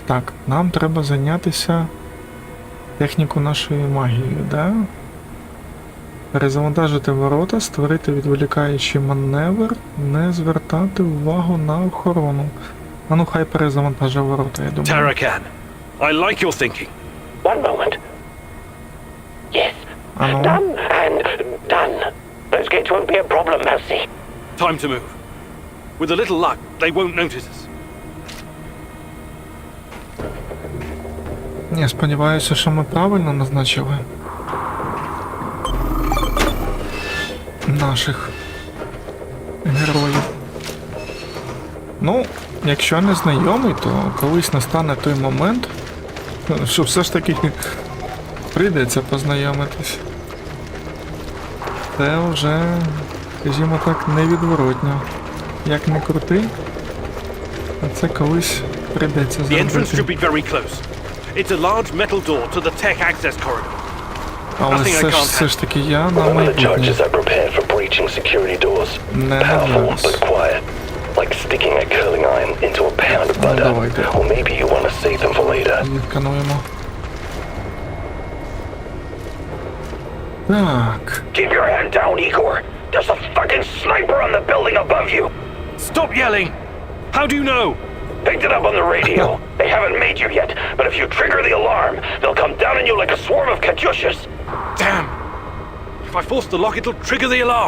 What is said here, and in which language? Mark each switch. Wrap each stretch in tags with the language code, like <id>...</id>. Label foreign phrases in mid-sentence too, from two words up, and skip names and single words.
<uk>Так, нам треба зайнятися техніку нашої магії, да? Перезавантажити ворота, створити відволікаючий маневр, не звертати увагу на охорону. А ну хай перезавантажує ворота, я думаю.</uk> <en>Tarakan, I like your thinking. One moment. Yes. Done and done. Those gates won't be a problem, Mousy. Time to move. With a little luck, they won't notice us.</en> <uk>Я сподіваюся, що ми правильно назначили наших героїв. Ну, якщо не знайомий, то колись настане той момент, що все ж таки прийдеться познайомитись. Це вже, скажімо так, невідворотньо. Як не крути, а це колись прийдеться зробити.</uk> <en>The entrance should be very close. It's a large metal door to the tech access corridor.</en> <uk>Але все ж таки я на майбутнє. Не на зараз.</uk> <en>Like sticking a curling iron into a pound of butter. Or maybe you want to save them for later.</en> <uk>Відкануємо. Так.</uk> <en>Keep your head down, Igor. There's a fucking sniper on the building above you. Stop yelling! How do you know? Picked it up on the radio. They haven't made you yet, but if you trigger the alarm, they'll come down on you like a swarm of Katyushas. Damn! If I force the lock, it'll trigger the alarm.</en>